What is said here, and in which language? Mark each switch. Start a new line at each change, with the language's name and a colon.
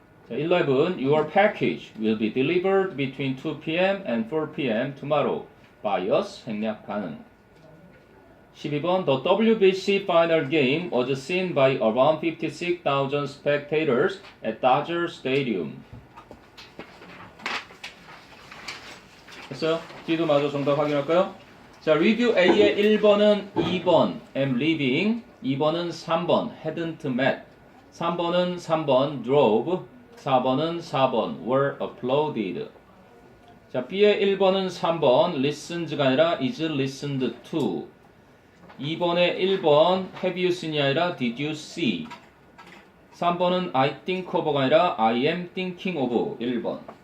English: 자, 11 Your package will be delivered between 2 p.m. and 4 p.m. tomorrow by us
Korean: 생략 가능.
English: 12번 The WBC final game was seen by around 56,000 spectators at Dodger Stadium.
Korean: 됐어요? D도 마저 정답 확인할까요? 자, 리뷰 A의 1번은 2번
English: am leaving,
Korean: 2번은 3번
English: hadn't met,
Korean: 3번은 3번 drove, 4번은 4번
English: were applauded. 자, B의 1번은 3번 listens가 아니라 is listened to, 2번의 1번 have you seen이 아니라 did you see, 3번은 I think of가 아니라 I am thinking of 1번.